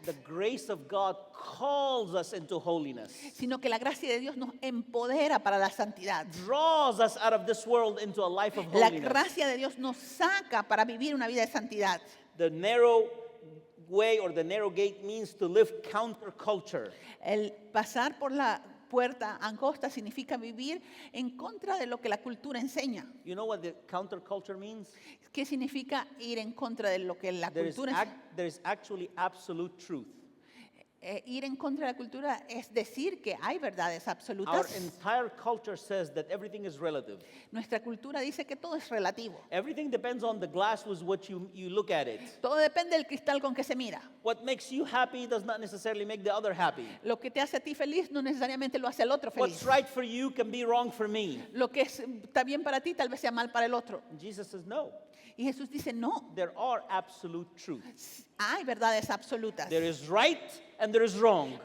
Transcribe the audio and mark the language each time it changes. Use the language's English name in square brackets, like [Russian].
[English] The grace of God calls us into holiness, [Spanish] sino que la gracia de Dios nos empodera para la santidad. [English] draws us out of this world into a life of [Spanish] La [English] holiness. [Spanish] gracia de Dios nos saca para vivir una vida de santidad. [English] The narrow way or the narrow gate means to live counterculture. [Spanish] El pasar por la puerta angosta significa vivir en contra de lo que la cultura enseña. [English] You know what the counterculture means? [Spanish] ¿Qué significa ir en contra de lo que la cultura enseña? [English] There is actually absolute truth. [Spanish] Ir en contra de la cultura es decir que hay verdades [English] Our [Spanish] absolutas. [English] entire culture says that everything is relative. [Spanish] Nuestra cultura dice que todo es relativo. [English] Everything depends on the glass with which you look at it. [Spanish] Todo depende del cristal con que se mira. [English] What makes you happy does not necessarily make the other happy. [Spanish] Lo que te hace a ti feliz no necesariamente lo hace al otro [English] What's [Spanish] feliz. [English] right for you can be wrong for me. [Spanish] Lo que está bien para ti tal vez sea mal para el otro. [English] And Jesus says, no, [Spanish] Y Jesús dice, no, [English] there are absolute truths. [Spanish] hay verdades absolutas. [English] There is right and there is wrong.